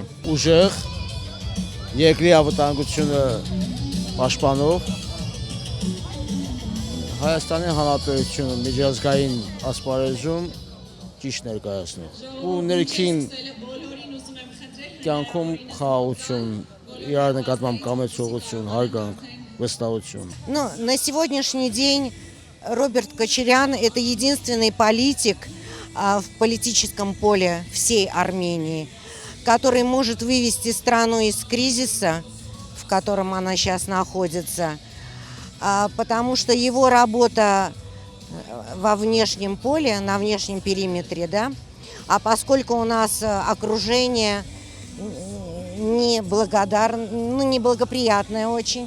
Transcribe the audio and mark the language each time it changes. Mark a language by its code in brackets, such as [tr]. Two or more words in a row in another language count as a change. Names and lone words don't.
[hy] Ուժեղ, երկրի անվտանգությունը պաշտպանող, Հայաստանի Հանրապետությունը միջազգային ասպարեզում ճիշտ ներկայացնող ու ներքին կյանքում խաղաղություն, իրար նկատմամբ կամեցողություն, հարգանք, վստահություն։ [ru] На сегодняшний день Роберт Кочарян – это единственный политик в политическом поле всей Армении, который может вывести страну из кризиса, в котором она сейчас находится, потому что его работа во внешнем поле, на внешнем периметре, да, а поскольку у нас окружение неблагоприятная очень.